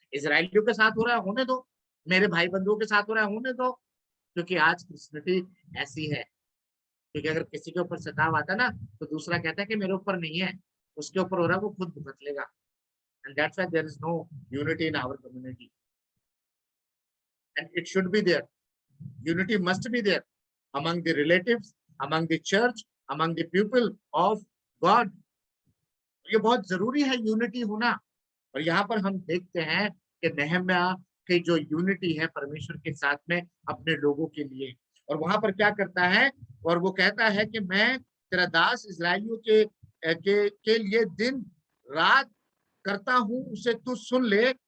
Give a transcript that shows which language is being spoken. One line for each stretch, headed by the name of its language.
Hindi: इसराइलियों के साथ हो रहा है होने दो, मेरे भाई बंधुओं के साथ हो रहा है होने दो। क्योंकि आज क्रिश्चियनिटी ऐसी है, क्योंकि अगर किसी के ऊपर सताव आता ना तो दूसरा कहता है कि मेरे ऊपर नहीं है, उसके ऊपर हो रहा है, वो खुद भुगत लेगा।
English: And that's why there is no unity in our community, and it should be there. Unity must be there among the relatives, among the church, among the people of God.
Hindi: ये बहुत जरूरी है यूनिटी होना। और यहाँ पर हम देखते हैं कि नहम्याह की जो यूनिटी है परमेश्वर के साथ में अपने लोगों के लिए, और वहां पर क्या करता है, और वो कहता है कि मैं तेरा दास इसराइलियों के लिए दिन रात करता हूं, उसे तू सुन ले।